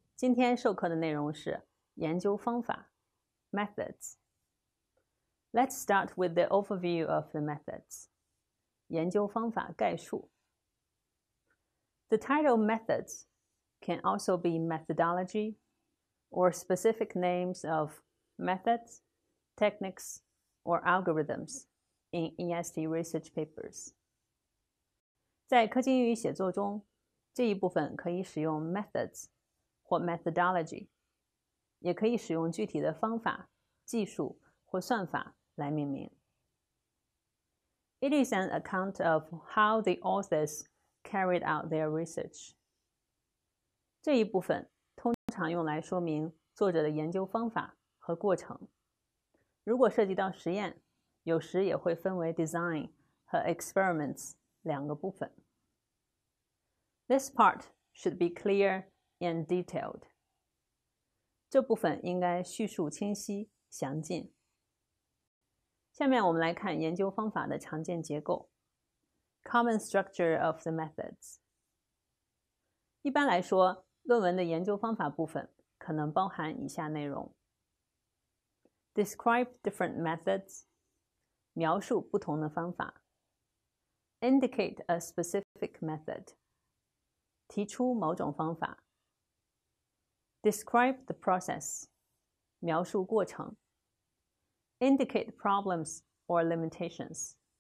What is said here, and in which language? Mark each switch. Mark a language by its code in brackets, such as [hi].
[zh] 今天授课的内容是研究方法 methods. [en] Let's start with the overview of the methods. [zh] 研究方法概述。 [en] The title methods can also be methodology or specific names of methods, techniques, or algorithms in EST research papers. [zh] 在科技英语写作中，这一部分可以使用 methods 或 methodology， 也可以使用具体的方法、技术或算法来命名。 [en] It is an account of how the authors carried out their research. [zh] 这一部分通常用来说明作者的研究方法和过程。如果涉及到实验，有时也会分为 design 和 experiments 两个部分。 [en] This part should be clear and detailed. [zh] 这部分应该叙述清晰、详尽。下面我们来看研究方法的常见结构 [en] Common structure of the methods. [zh] 一般来说，论文的研究方法部分可能包含以下内容 [en] Describe different methods. [zh] 描述不同的方法 [en] Indicate a specific method. [zh] 提出某种方法 [en] Describe the process. [zh] 描述过程 [en] Indicate problems or limitations.